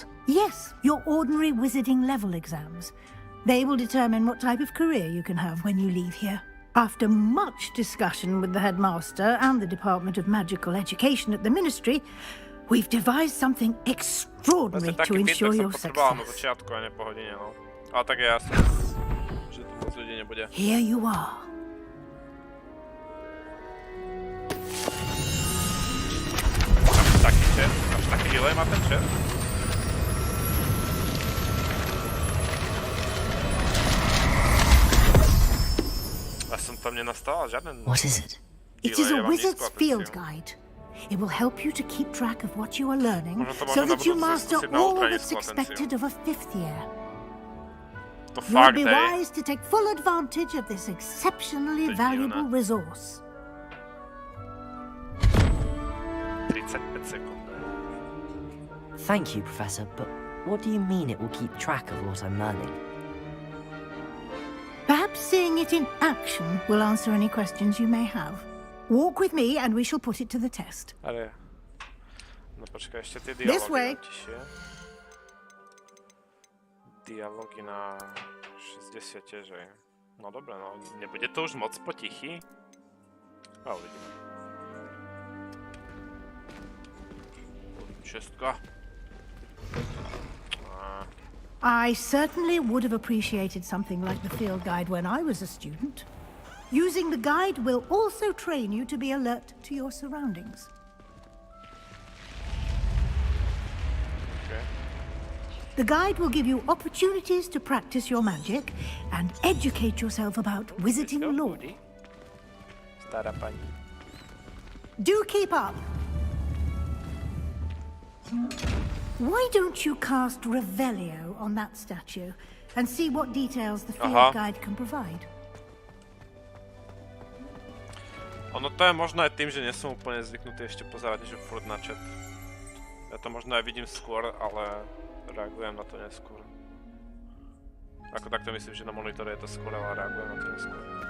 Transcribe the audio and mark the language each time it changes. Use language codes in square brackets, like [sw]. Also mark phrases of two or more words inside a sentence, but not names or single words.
[en] Yes, your ordinary wizarding level exams. They will determine what type of career you can have when you leave here. After much discussion with the headmaster and the Department of Magical Education at the Ministry, we've devised something extraordinary to ensure your success. [sk] Ale tak je jasné, že to moc ľudí nebude. [en] Here you are. [sk] Taký čert? Až taký delay má ten čert? Ja som tam nenastával žiaden... [en] What is it? It is a wizard's field guide. It will help you to keep track of what you are learning so that you master all that's expected of a fifth year. You'll be wise to take full advantage of this exceptionally valuable resource. [sk] 35 sekúnd. [en] Thank you, Professor, but what do you mean it will keep track of what I'm learning? Perhaps seeing it in action will answer any questions you may have. Walk with me and we shall put it to the test. [sk] Ale... No počkaj, ešte tie dialógy tišie. Dialógy na 60 tiež, že? No dobre, no. Nebude to už moc potichý? A uvidíme. Šestka. [en] I certainly would have appreciated something like the field guide when I was a student. Using the guide will also train you to be alert to your surroundings. Okay. The guide will give you opportunities to practice your magic and educate yourself about wizarding lore. [sk] Stará pani. [en] Do keep up! Why don't you cast Revelio on that statue and see what details the field guide can provide? [sk] Ono to je možno aj tým, že nie som úplne zvyknutý ešte pozerať, že furt na chat. Ja to možno aj vidím skôr, ale reagujem na to neskôr. Ako takto myslím, že na monitore je to skôr, ale reagujem na to neskôr.